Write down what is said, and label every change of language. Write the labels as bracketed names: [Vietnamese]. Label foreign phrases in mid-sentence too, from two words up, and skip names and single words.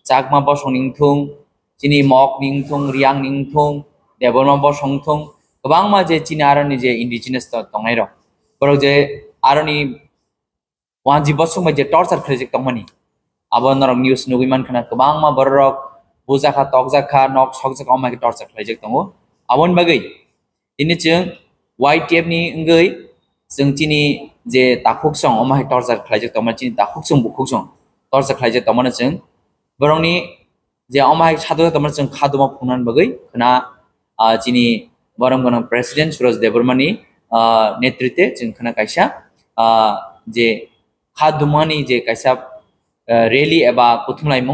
[Kok Borok] chakma bo soningthung chini mok ningthung riang ningthung deborma bo songthung gobangma je chini aroni je indigenous tongnai rok borok je aroni wanji bosung ma je torture khrijik tongmani abo norok news nugui mankana gobangma borok bujaka tokjaka nok sokjaka omai torture khrijik tongo abon bagai ini chung YTF ni ngei जों चिनी जे दाखुक सं अमाय टर्चर खलाइजक तमा चिनी दाखुक सं बुखुक सं टर्चर खलाइजक तमा जों बरंनि जे अमाय सादो तमा जों खादुमा फुनान बगै खना चिनी बरम गन प्रेसिडेंट सुरज देबरमानी नेतृत्वे जों खना कायसा जे खादुमानि जे कायसा रैली एबा कुथुमलाइमं